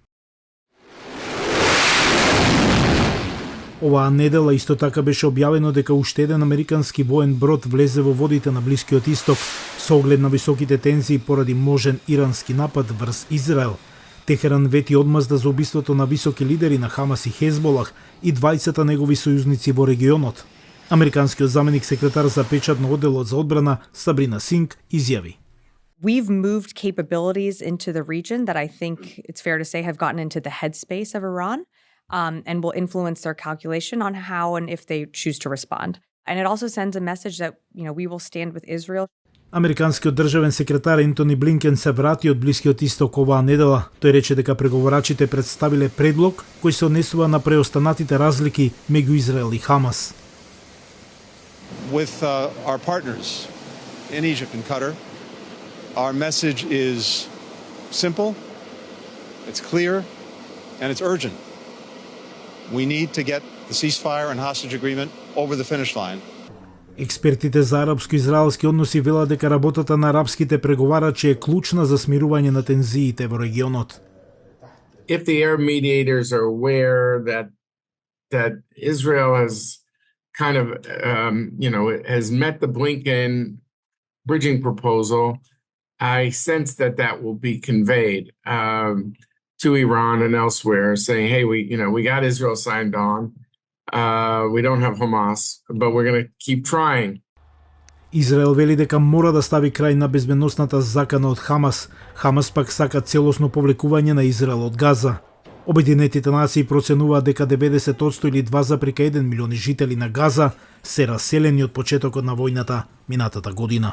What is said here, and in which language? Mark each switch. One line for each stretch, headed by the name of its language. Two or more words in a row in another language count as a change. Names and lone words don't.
Macedonian: Оваа недела исто така беше објавено дека уште еден американски воен брод влезе во водите на Блискиот Исток со оглед на високите тензии поради можен ирански напад врз Израел. Техеран вети одмазда за убиството на високи лидери на Хамас и Хезболах и двајцата негови сојузници во регионот. Американскиот заменик секретар за печатно одделот за одбрана Сабрина Синг изјави:
English: We've moved capabilities into the region that I think it's fair to say have gotten into the headspace of Iran. And will influence their calculation on how and if they choose to respond. And it also sends a message that, we will stand with Israel.
Macedonian: Американскиот државен секретар Ентони Блинкен се врати од Блискиот Исток оваа недела. Тој рече дека преговорачите представиле предлог кој се однесува на преостанатите разлики меѓу Израел и Хамас.
English: With our partners in Egypt and Qatar, our message is simple, it's clear, and it's urgent. We need to get the ceasefire and hostage agreement over the finish line.
Macedonian: Експертите за арапско-израелски односи велат дека работата на арапските преговарачи е клучна за смирување на тензиите во регионот.
English: If the Arab mediators are aware that Israel has kind of has met the Blinken bridging proposal, I sense that will be conveyed to Iran and elsewhere, saying, "Hey, we got Israel signed on. We don't have Hamas, but we're going to keep trying."
Macedonian: Израел вели дека мора да стави крај на безбедносната закана од Хамас. Хамас пак сака целосно повлекување на Израел од Газа. Обединетите нации проценуваат дека 90% или 2,1 милиони жители на Газа се раселени од почетокот на војната минатата година.